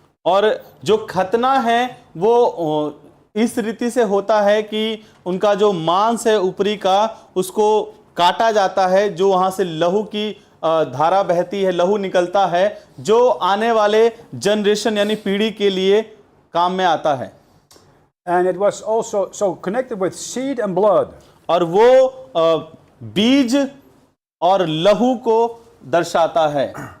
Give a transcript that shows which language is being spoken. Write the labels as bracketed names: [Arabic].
[Hindi] और जो खतना है वो इस रीति से होता है कि उनका जो मांस है ऊपरी का, उसको काटा जाता है, जो वहां से लहू की धारा बहती है, लहू निकलता है, जो आने वाले जनरेशन यानी पीढ़ी के लिए काम में आता है। [English] And it was also so connected with seed and blood. [Hindi] और वो बीज और लहू को दर्शाता है।